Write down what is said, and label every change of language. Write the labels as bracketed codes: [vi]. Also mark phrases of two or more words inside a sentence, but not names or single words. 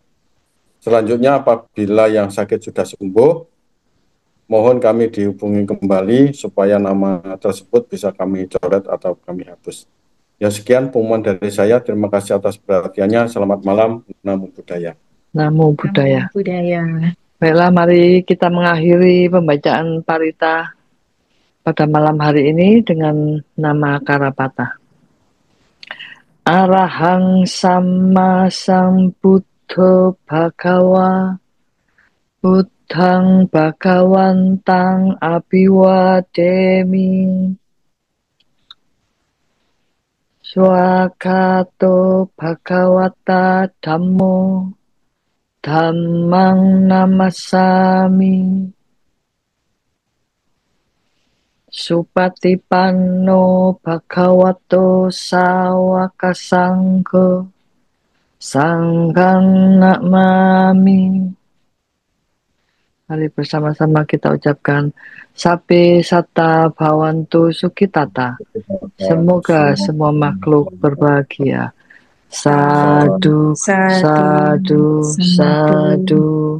[id] Selanjutnya, apabila yang sakit sudah sembuh, mohon kami dihubungi kembali supaya nama tersebut bisa kami coret atau kami hapus. Ya sekian pengumuman dari saya. Terima kasih atas perhatiannya. Selamat malam. [pi] Namo Buddhaya. Namo Buddhaya. Namo Buddhaya. [id] Baiklah, mari kita mengakhiri pembacaan parita pada malam hari ini dengan nama Karapata. [pi] Arahang Sama Sambuddho Bhagawa Buddhang Bhagawantang Abhiwademi Swakato Bhagawata Dhammo Dhammang Namasami Supatipanno Bhagavato Sawaka Sangho Sanghang Namami. [id] Mari bersama-sama kita ucapkan [pi] Sape Sata Bhawantu Sukitata. [id] Semoga semua makhluk berbahagia. [pi] Sadu, sadu, sadu.